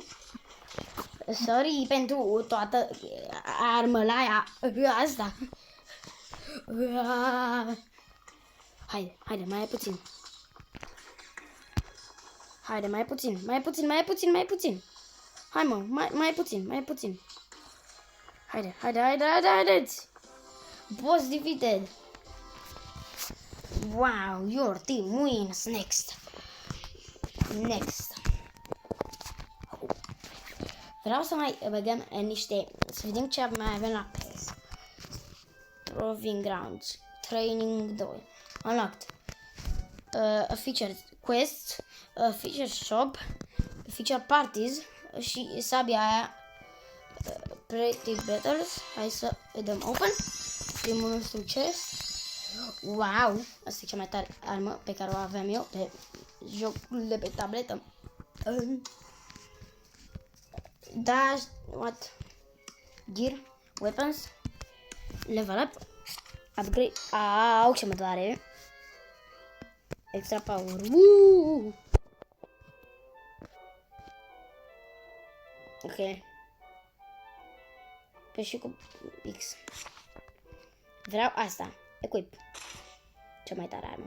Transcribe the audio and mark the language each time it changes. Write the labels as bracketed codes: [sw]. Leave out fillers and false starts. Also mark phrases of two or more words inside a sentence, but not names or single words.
[ro] Sorry pentru toată armălaia asta. Haide, mai puțin. Mai puțin. Hai mă, mai puțin. Haide. [en] Boss defeated. Wow, your team wins. Next. [ro] Vreau să mai băgăm să vedem ce mai avem la PS. [en] Proving Grounds. Training 2. Unlocked. A feature quest. A feature shop. Feature parties. [ro] Și sabia aia. [en] Pretty battles. [ro] Hai să îi dăm open. Primul nostru chest. Wow! Asta e cea mai tare armă pe care o aveam eu pe jocul de pe tabletă. [en] Dash, what? Gear, weapons, level up, upgrade. [ro] Au, ce mă doare. [en] Extra power. [ro] Ok. Pe și cu X. Vreau asta. Equip. Cea mai tare armă.